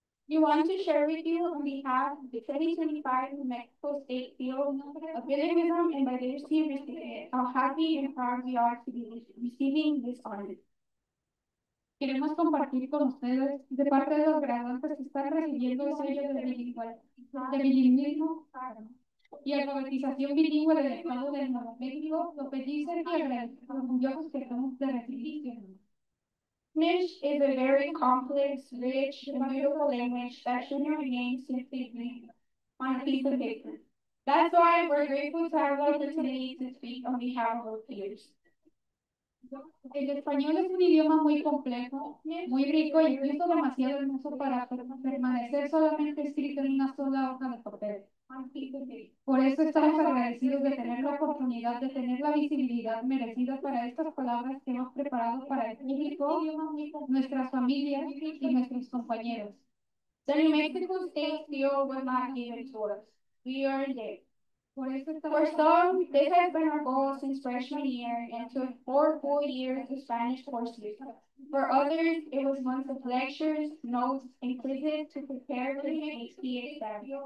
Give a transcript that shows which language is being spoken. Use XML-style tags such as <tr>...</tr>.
<en>We want to share with you on behalf of the 2025 New Mexico State Field of Bilingualism and Literacy recipient how happy and proud we are to be receiving this honor.</en> <es>Queremos compartir con ustedes de parte de los graduantes que están recibiendo el sello de bilingüismo y alfabetización bilingüe del Estado de Nuevo México, lo pedicen y agradecen orgullosos que estamos de recibir.</es> <en>Spanish is a very complex, rich, and beautiful language that shouldn't remain simply written on a piece of paper. That's why we're grateful to have the opportunity to speak on behalf of our peers.</en> <es>El español es un idioma muy complejo, muy rico y incluso demasiado hermoso para permanecer solamente escrito en una sola hoja de papel. Por eso estamos agradecidos de tener la oportunidad de tener la visibilidad merecida para estas palabras que hemos preparado para el público, nuestras familias y nuestros compañeros.</es> <en>The New Mexico State Seal was not given to us. We earned it. For some, this has been our goal since freshman year and took 4 full years of Spanish courses. For others, it was months of lectures, notes, and quizzes to prepare for the HC exam.</en>